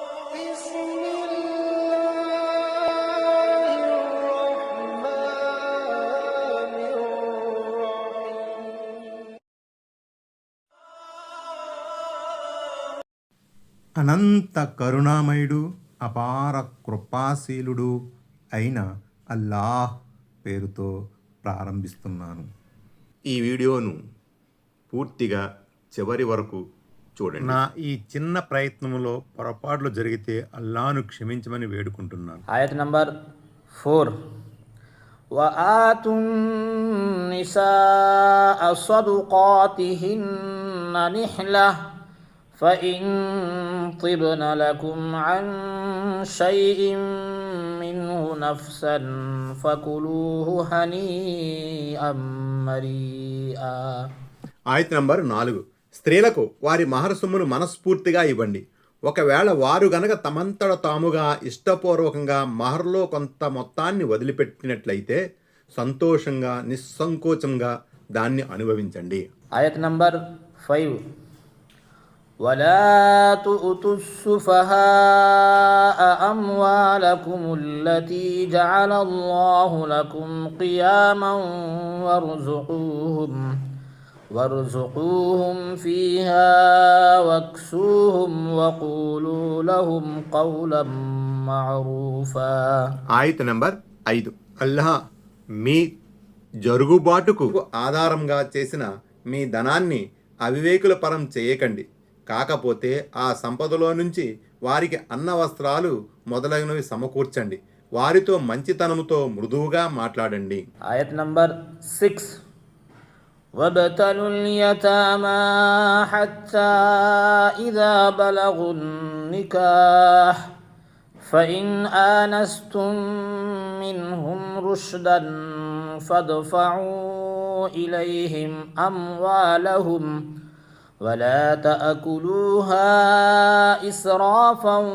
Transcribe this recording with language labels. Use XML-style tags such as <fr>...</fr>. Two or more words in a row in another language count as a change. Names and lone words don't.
<ar>بسم الله الرحمن الرحيم.</ar> <te>అనంత కరుణామయుడు అపార కృపాశీలుడు అయిన అల్లాహ్ పేరుతో ప్రారంభిస్తున్నాను. ఈ వీడియోను పూర్తిగా చివరి వరకు చూడండి. నా ఈ చిన్న ప్రయత్నంలో పొరపాట్లు జరిగితే అల్లాహ్ను క్షమించమని వేడుకుంటున్నాను. ఆయత్ నంబర్ 4</te> <ar>وآتوا النساء صدقاتهن نحلة فإن طبن لكم عن شيء منه نفسا فكلوه هنيئا مريئا.</ar> <te>ఆయత్ నంబర్ 4. స్త్రీలకు వారి మహర సొమ్మును మనస్ఫూర్తిగా ఇవ్వండి. ఒకవేళ వారు గనక తమంతట తాముగా ఇష్టపూర్వకంగా మహర్లో కొంత మొత్తాన్ని వదిలిపెట్టినట్లయితే సంతోషంగా నిస్సంకోచంగా దాన్ని అనుభవించండి. ఆయత్ నంబర్ 5</te> <ar>ولا تؤتوا السفهاء أموالكم التي جعل الله لكم قياما وارزقوهم فيها واكسوهم وقولوا لهم قولا معروفا.</ar> <te>ఆయత్ నంబర్ 5. అల్లాహ్ మీ జరుగుబాటుకు ఆధారంగా చేసిన మీ ధనాన్ని అవివేకుల పరం చేయకండి. కాకపోతే ఆ సంపదలో నుంచి వారికి అన్న వస్త్రాలు మొదలైనవి సమకూర్చండి. వారితో మంచితనముతో మృదువుగా మాట్లాడండి. ఆయత్ నంబర్ 6</te> <ar>وابتلوا اليتامى حتى إذا بلغوا النكاح فإن آنستم منهم رشدا فادفعوا إليهم أموالهم ولا تأكلوها إسرافا</ar>